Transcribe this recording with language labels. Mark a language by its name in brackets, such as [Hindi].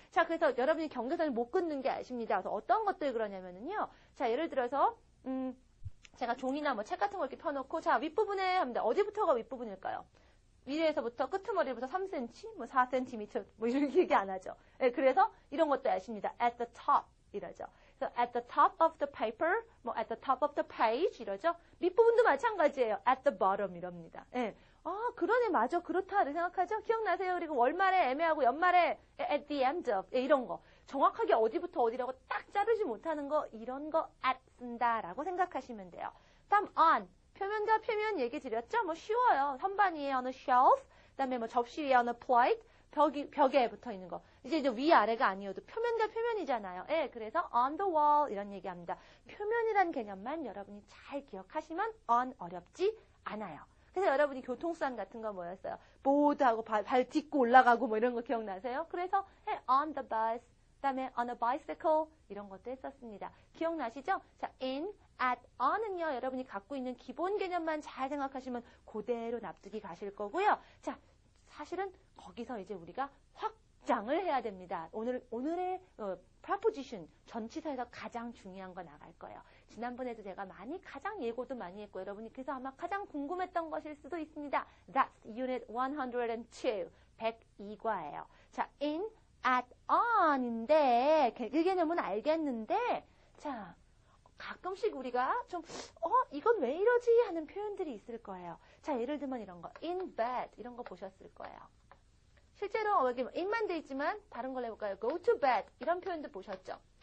[Korean] 자, 그래서 여러분이 경계선을 못 끊는 게 아십니다. 그래서 어떤 것들 그러냐면은요. 자, 예를 들어서 제가 종이나 뭐 책 같은 거 이렇게 펴놓고 자, 윗부분에 합니다. 어디부터가 윗부분일까요? 위에서부터 끄트머리부터 3cm, 뭐 4cm, 뭐 이렇게 얘기 안 하죠. 그래서 이런 것도 아십니다. at the top 이러죠. 그래서 at the top of the paper, 뭐 at the top of the page 이러죠. 밑부분도 마찬가지예요. at the bottom 이럽니다. 그러네, 맞아, 그렇다 이렇게 생각하죠. 기억나세요? 그리고 월말에 애매하고 연말에 at the end of 이런 거. 정확하게 어디부터 어디라고 딱 자르지 못하는 거, 이런 거 at 쓴다라고 생각하시면 돼요. 다음 on. 표면과 표면 얘기 드렸죠? 뭐 쉬워요. 선반 위에 on a shelf, 그다음에 뭐 접시 위에 on a plate, 벽에 붙어 있는 거. 이제 위아래가 아니어도 표면과 표면이잖아요. 그래서 on the wall 이런 얘기합니다. 표면이란 개념만 여러분이 잘 기억하시면 on 어렵지 않아요. 그래서 여러분이 교통수단 같은 거 뭐였어요? 보드하고 발 딛고 올라가고 뭐 이런 거 기억나세요? 그래서 on the bus, 그다음에 on a bicycle 이런 것도 했었습니다. 기억나시죠? 자, in, at, on은요, 여러분이 갖고 있는 기본 개념만 잘 생각하시면 그대로 납득이 가실 거고요. 자, 사실은 거기서 이제 우리가 확 주장을 해야 됩니다. 오늘의 proposition, 전치사에서 가장 중요한 거 나갈 거예요. 지난번에도 제가 가장 예고도 많이 했고, 여러분이 그래서 아마 가장 궁금했던 것일 수도 있습니다. [English] That's Unit 102, [Korean] 102과예요. 자, in, at, on인데, 그 개념은 알겠는데, 자, 가끔씩 우리가 좀, 이건 왜 이러지? 하는 표현들이 있을 거예요. 자, 예를 들면 이런 거, in bed, 이런 거 보셨을 거예요. 실제로 여기 in만 돼 있지만 다른 걸 해볼까요? go to bed 이런 표현도 보셨죠?